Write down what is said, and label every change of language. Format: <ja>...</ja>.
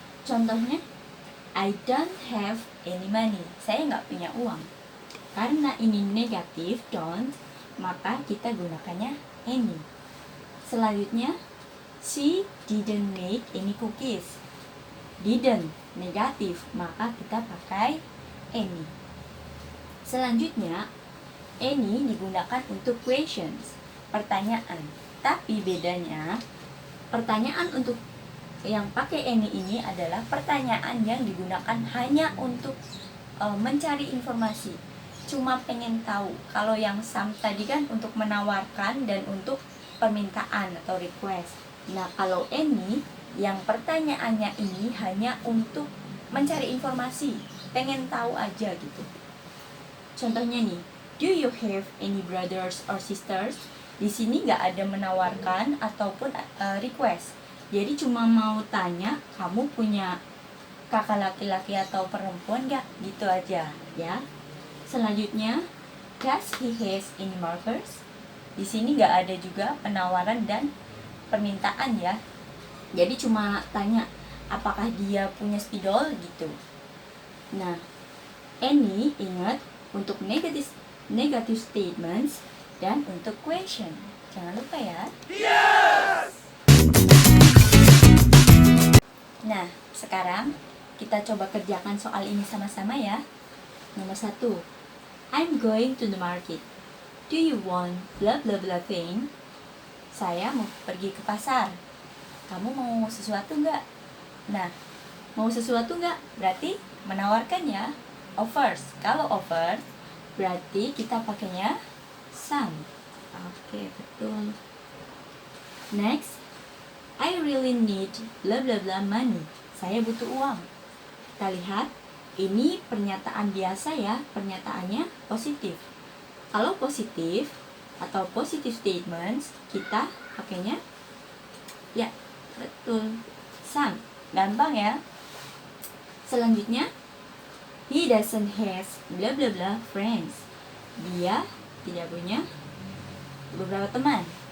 <en>Contohnya, I don't have any money.</en> <id>Saya nggak punya uang. Karena ini negatif, don't, maka kita gunakannya any.</id> <en>Selanjutnya, she didn't make any cookies.</en> <id>Didn't, negatif, maka kita pakai any. Selanjutnya, any digunakan untuk questions, pertanyaan. Tapi bedanya, pertanyaan untuk yang pakai any ini adalah pertanyaan yang digunakan hanya untuk mencari informasi. Cuma pengen tahu. Kalau yang some tadi kan untuk menawarkan dan untuk permintaan atau request. Nah, kalau any, yang pertanyaannya ini hanya untuk mencari informasi, pengen tahu aja gitu.</id> <en>Contohnya nih, do you have any brothers or sisters?</en> <id>Di sini nggak ada menawarkan ataupun request. Jadi cuma mau tanya, kamu punya kakak laki-laki atau perempuan nggak? Gitu aja ya.</id> <en>Selanjutnya, does he has any markers?</en> <id>Di sini nggak ada juga penawaran dan permintaan ya. Jadi cuma tanya, apakah dia punya spidol gitu. Nah, any ingat untuk</id> <en>negative statements</en> <id>dan untuk question. Jangan lupa ya.</id> <en>Yes!</en> <id>Nah, sekarang kita coba kerjakan soal ini sama-sama ya.</id> <en>Nomor 1. I'm going to the market. Do you want blah blah blah thing?</en> <id>Saya mau pergi ke pasar. Kamu mau sesuatu nggak? Nah, mau sesuatu nggak? Berarti menawarkan ya.</id> <en>Offers.</en> <id>Kalau offer, berarti kita pakainya some. Oke, betul.</id> <en>Next, I really need blah blah blah money.</en> <id>Saya butuh uang. Kita lihat, ini pernyataan biasa ya, pernyataannya positif. Kalau positif atau</id> <en>positive statements,</en> <id>kita pakainya ya, betul, some. Gampang ya.</id> <en>Selanjutnya, he doesn't have blah blah blah friends.</en> <id>Dia tidak punya beberapa teman.</id>